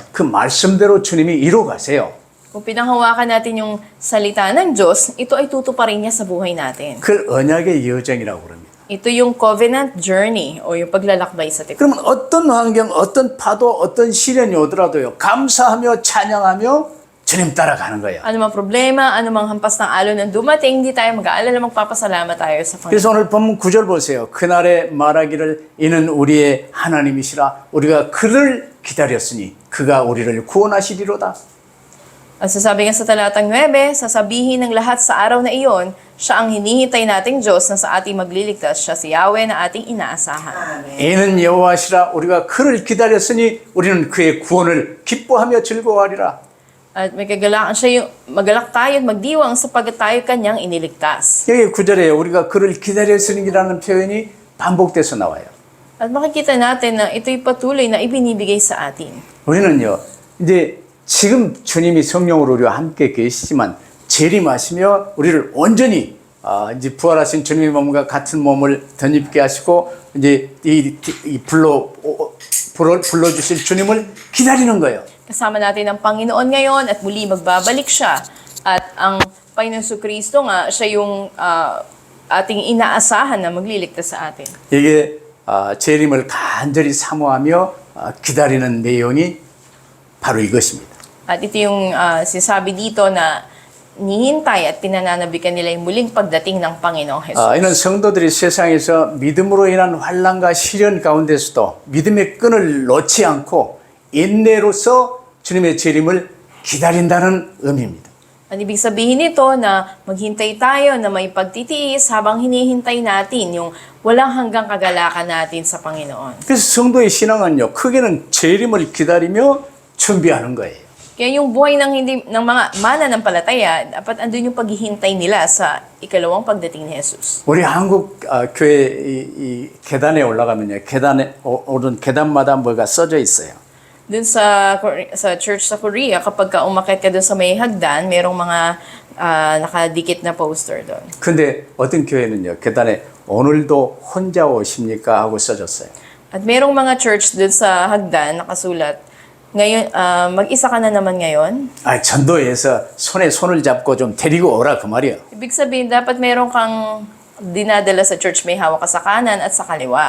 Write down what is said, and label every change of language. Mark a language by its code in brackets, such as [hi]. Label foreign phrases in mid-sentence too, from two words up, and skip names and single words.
[ko] 그 말씀대로 주님이 이루어 가세요. [tl] Kung pinanghawakan natin yung salita ng Diyos, ito ay tutuparin niya sa buhay natin. [ko] 그걸 언약의 여정이라고 그럽니다. [tl] Ito yung [en] covenant journey [tl] o yung paglalakbay sa tipan. [ko] 그러면 어떤 환경, 어떤 파도, 어떤 시련이 오더라도요. 감사하며 찬양하며 주님 따라가는 거예요. [tl] Ano mang problema, ano mang hampas ng alon ng dumating, hindi tayo mag-aalala, magpapasalamat tayo sa Panginoon. [ko] 그래서 오늘 본문 9절 보세요. 그날에 말하기를 이는 우리의 하나님이시라 우리가 그를 기다렸으니 그가 우리를 구원하시리로다. [tl] At sasabi nga sa talatang 9, sasabihin ng lahat sa araw na iyon, siya ang hinihintay nating Diyos na sa ating magliligtas, siya si Yahweh na ating inaasahan. [ko] 이는 여호와시라 우리가 그를 기다렸으니 우리는 그의 구원을 기뻐하며 즐거워하리라. [tl] At may kagalakan siya yung magalak tayo at magdiwang sapagkat tayo kanyang iniligtas. [ko] 여기 9절에 우리가 그를 기다렸으니라는 표현이 반복돼서 나와요. [tl] At makikita natin na ito'y patuloy na ibinibigay sa atin. [ko] 우리는요. 이제 지금 주님이 성령으로 우리와 함께 계시지만 재림하시며 우리를 온전히 이제 부활하신 주님의 몸과 같은 몸을 덧입게 하시고 이제 불러주실 주님을 기다리는 거예요. [tl] Kasama natin ang Panginoon ngayon at muli magbabalik siya. At ang Panginoong Kristo nga, siya yung ating inaasahan na magliligtas sa atin. [ko] 이게 재림을 간절히 사모하며 기다리는 내용이 바로 이것입니다. [tl] At ito yung sinasabi dito na nihintay at pinananabikan nila yung muling pagdating ng Panginoong Jesus. [ko] 이는 성도들이 세상에서 믿음으로 인한 환난과 시련 가운데서도 믿음의 끈을 놓지 않고 인내로서 주님의 재림을 기다린다는 의미입니다. [tl] Ang ibig sabihin nito na maghintay tayo na may pagtitiis habang hinihintay natin yung walang hanggang kagalakan natin sa Panginoon. [ko] 그래서 성도의 신앙은요, 크게는 재림을 기다리며 준비하는 거예요. [tl] Kaya yung buhay ng mga mananampalataya, dapat andun yung paghihintay nila sa ikalawang pagdating ni Jesus. [ko] 우리 한국 교회 이 계단에 올라가면요, 계단에 오른 계단마다 뭐가 써져 있어요. [tl] Dun sa church sa Korea, kapag umakyat ka dun sa may hagdan, merong mga nakadikit na poster doon. [ko] 근데 어떤 교회는요, 계단에 오늘도 혼자 오십니까 하고 써졌어요. [tl] At merong mga church dun sa hagdan nakasulat, ngayon, mag-isa ka na naman ngayon. [ko] 전도에서 손에 손을 잡고 좀 데리고 오라 그 말이에요. [tl] Ibig sabihin, dapat meron kang dinadala sa church, may hawak ka sa kanan at sa kaliwa.